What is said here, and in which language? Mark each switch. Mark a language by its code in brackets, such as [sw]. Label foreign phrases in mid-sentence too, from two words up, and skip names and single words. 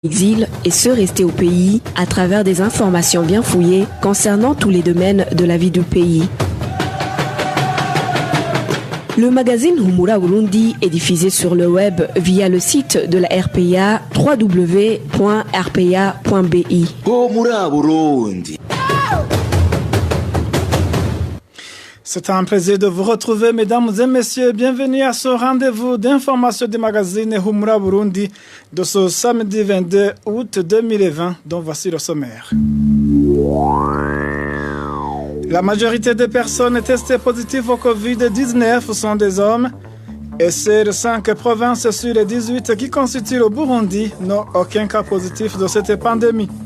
[fr] exil et ceux restés au pays à travers des informations bien fouillées concernant tous les domaines de la vie du pays. Le magazine Humura Burundi est diffusé sur le web via le site de la RPA www.rpa.bi. Humura Burundi. C'est un plaisir de vous retrouver, mesdames et messieurs. Bienvenue à ce rendez-vous d'information du magazine Humura Burundi de ce samedi 22 août 2020, dont voici le sommaire. La majorité des personnes testées positives au Covid-19 sont des hommes et ces 5 provinces sur les 18 qui constituent le Burundi n'ont aucun cas positif de cette pandémie.